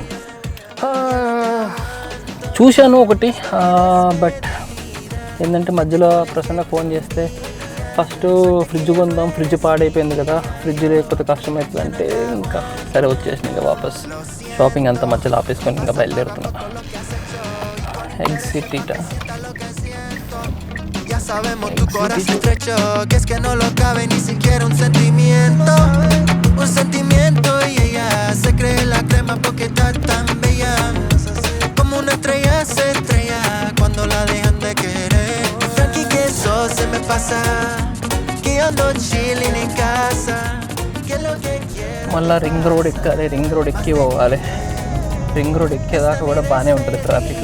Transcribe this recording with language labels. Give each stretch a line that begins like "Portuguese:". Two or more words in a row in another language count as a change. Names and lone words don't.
Telugu: చూశాను ఒకటి, బట్ ఏంటంటే మధ్యలో ప్రసన్న ఫోన్ చేస్తే
English: first fridge
Telugu: కొందాం, ఫ్రిడ్జ్ పాడైపోయింది కదా, ఫ్రిడ్జ్ లేకపోతే కష్టమవుతుంది అంటే ఇంకా సరే వచ్చేసింది. ఇంకా వాపస్ షాపింగ్ అంతా మధ్యలో ఆపేసుకొని ఇంకా బయలుదేరుతున్నా. ఎగ్జిట్ ఇట.
Spanish: Sabemos tu corazón estrecho, que es que no lo cabe ni siquiera un sentimiento y ella se cree la crema porque está tan bella, como una estrella se estrella cuando la dejan de querer. Tranqui que eso se me pasa, que yo ando chilling en casa, que lo que quiero.
Telugu: మళ్ళీ
English: ring road
Telugu: ఎక్కాలి.
English: ring road
Telugu: ఎక్కి పోవాలి.
English: ring road
Telugu: ఎక్కేదాకా కూడా బాగానే ఉంటుంది ట్రాఫిక్.